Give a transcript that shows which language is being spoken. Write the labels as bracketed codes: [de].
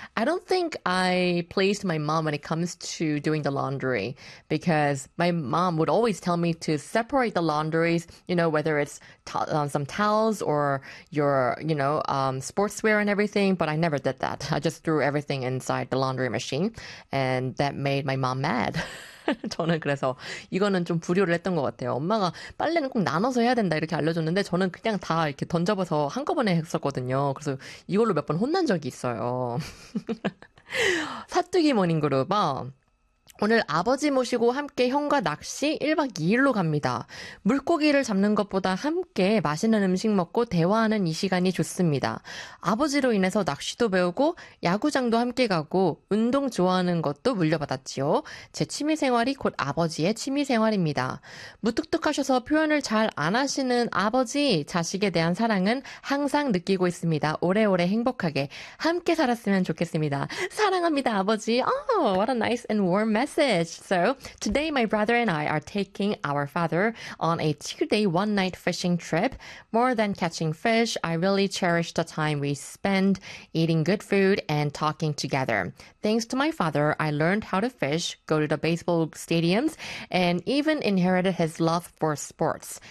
[en] I don't think I pleased my mom when it comes to doing the laundry because my mom would always tell me to separate the laundries, whether it's some towels or your, sportswear and everything. But I never did that. I just threw everything inside the laundry machine, and that made my mom mad. [ko] 저는 그래서 이거는 좀 불효를 했던 것 같아요. 엄마가 빨래는 꼭 나눠서 해야 된다 이렇게 알려줬는데 저는 그냥 다 이렇게 던져봐서 한꺼번에 했었거든요. 그래서 이걸로 몇번 혼난 적이 있어요. 사뚜기 모닝그룹. 오늘 아버지 모시고 함께 형과 낚시 1박 2일로 갑니다. 물고기를 잡는 것보다 함께 맛있는 음식 먹고 대화하는 이 시간이 좋습니다. 아버지로 인해서 낚시도 배우고 야구장도 함께 가고 운동 좋아하는 것도 물려받았지요. 제 취미생활이 곧 아버지의 취미생활입니다. 무뚝뚝하셔서 표현을 잘안 하시는 아버지, 자식에 대한 사랑은 항상 느끼고 있습니다. 오래오래 행복하게 함께 살았으면 좋겠습니다. 사랑합니다, 아버지. [en] Oh, what a nice and warm message. So, today my brother and I are taking our father on a 2-day, 1-night fishing trip. More than catching fish, I really cherish the time we spend eating good food and talking together. Thanks to my father, I learned how to fish, go to the baseball stadiums, and even inherited his love for sports.